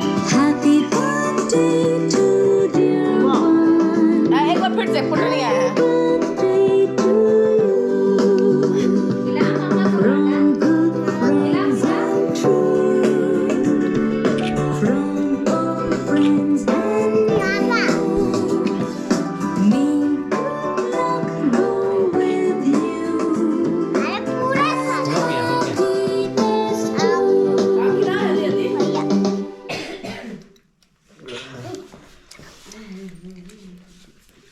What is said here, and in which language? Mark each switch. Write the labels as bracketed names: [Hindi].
[English] Happy birthday to dear one. [Hindi] एक बार फिर से फोटो नहीं आया है [English] From good friends and true. From all friends and may good luck go with you.